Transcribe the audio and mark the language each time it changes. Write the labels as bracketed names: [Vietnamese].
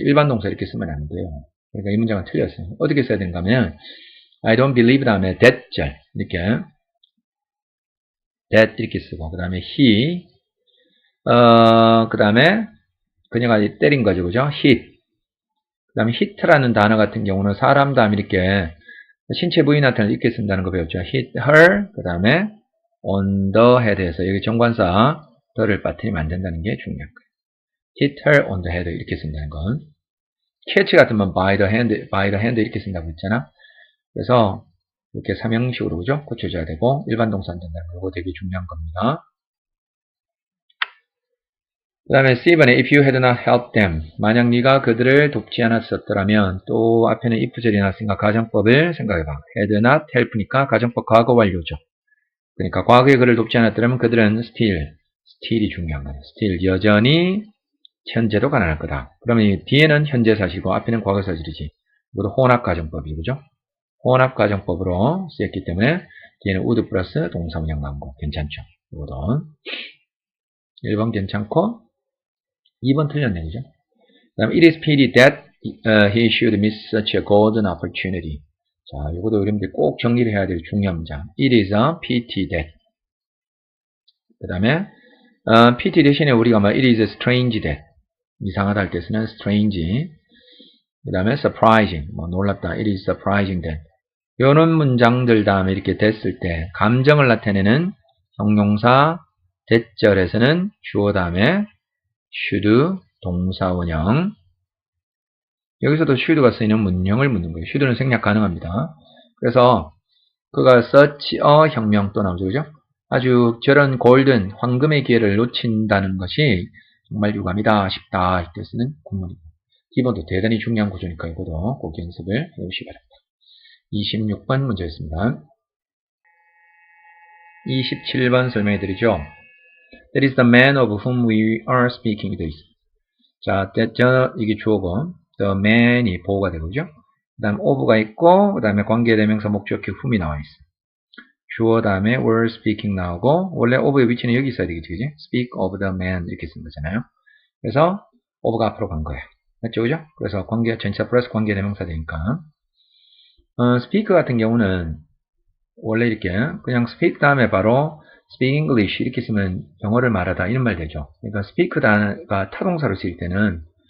[Korean] 일반 동사 이렇게 쓰면 안 돼요. 그러니까 이 문장은 틀렸어요. 어떻게 써야 되는가 하면 [English] I don't believe [Korean] 다음에 that 이렇게 that 이렇게 쓰고 그 다음에 he 그 다음에 그녀가 때린 거죠. 그죠? hit 그 다음에 hit라는 단어 같은 경우는 사람 다음 이렇게 신체 부위 나타낼 이렇게 쓴다는 거 배웠죠. [English] hit her [Korean] 그 다음에 [English] on the head [Korean] 에서 여기 정관사 the를 빠뜨리면 안 된다는 게 중요한 거예요. [English] hit her on the head [Korean] 이렇게 쓴다는 건 catch 같으면 [English] by the hand [Korean] 이렇게 쓴다고 했잖아. 그래서 이렇게 삼형식으로 그죠? 고쳐줘야 되고 일반 동사 안 된다는 거 이거 되게 중요한 겁니다. 그 다음에 C번에 [English] if you had not helped them [Korean] 만약 네가 그들을 돕지 않았었더라면 또 앞에는 if절이 나왔으니까 가정법을 생각해봐. [English] had not help [Korean] 니까 가정법 과거 완료죠. 그러니까 과거에 그를 돕지 않았더라면 그들은 still이 중요한 거예요. still 여전히 현재도 가난할 거다. 그러면 이 뒤에는 현재 사실이고 앞에는 과거 사실이지. 이것도 혼합 가정법이죠. 그죠? 혼합 가정법으로 쓰였기 때문에 뒤에는 would 플러스 동사 문장 나온 거 괜찮죠. 이것도 1번 괜찮고 2번 틀렸네, 그죠? [English] 그 다음에 it is pity that he should miss such a golden opportunity. [Korean] 자, 이것도 여러분들이 꼭 정리를 해야 될 중요한 문장. [English] It is a pity that. [Korean] 그 다음에 pity 대신에 우리가 뭐 [English] it is strange that. [Korean] 이상하다 할 때 쓰는 strange. 그 다음에 surprising. 뭐 놀랍다. [English] It is surprising that. [Korean] 이런 문장들 다음에 이렇게 됐을 때 감정을 나타내는 형용사 대절에서는 주어 다음에 should 동사원형 여기서도 should가 쓰이는 문형을 묻는 거예요. should는 생략 가능합니다. 그래서 그가 [English] such a [Korean] 혁명 또 나오죠. 그죠? 아주 저런 골든 황금의 기회를 놓친다는 것이 정말 유감이다 싶다 할 때 쓰는 구문이고 기본도 대단히 중요한 구조니까 이것도 꼭 연습을 해보시기 바랍니다. 26번 문제였습니다. 27번 설명해 드리죠. [English] That is the man of whom we are speaking. [Korean] 자, 이게 주어고, the man이 보호가 되고죠. 그 다음 of가 있고, 그 다음에 관계대명사 목적격 whom이 나와 있어요. 주어 다음에 [English] were speaking [Korean] 나오고, 원래 of의 위치는 여기 있어야 되겠지, 그지? [English] speak of the man [Korean] 이렇게 쓴 거잖아요. 그래서 of가 앞으로 간 거예요. 맞죠, 그죠? 그래서 전치사 플러스 관계대명사 되니까. speak 같은 경우는 원래 이렇게 그냥 speak 다음에 바로 [English] speak English [Korean] 이렇게 쓰면 영어를 말하다 이런 말 되죠. 그러니까 speak 단어가 타동사로 쓰일 때는